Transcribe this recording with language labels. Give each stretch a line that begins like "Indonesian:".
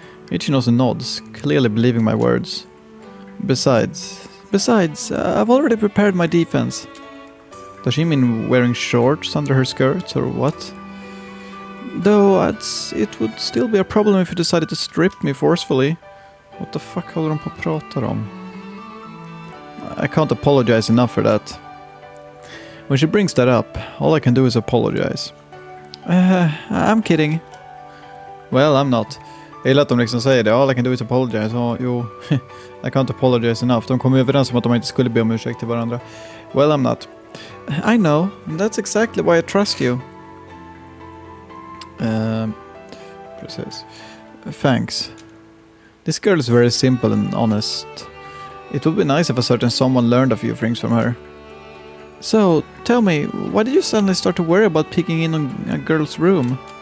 English: Ichinose nods, clearly believing my words. Besides, I've already prepared my defense. Does she mean wearing shorts under her skirts or what? Though it would still be a problem if you decided to strip me forcefully. What the fuck
Swedish: håller de på att prata om?
English: I can't apologize enough for that. When she brings that up, all I can do is apologize. I'm kidding. Well, I'm not.
Swedish: Jag gillar att de liksom säger det.
English: All I can do is apologize. Jo, I can't apologize enough.
Swedish: De kom överens om att de inte skulle be om ursäkt till varandra.
English: Well, I'm not. I know. That's exactly why I trust you.
Swedish: Precis.
English: Thanks. This girl is very simple and honest. It would be nice if a certain someone learned a few things from her. So, tell me, why did you suddenly start to worry about peeking in on a girl's room?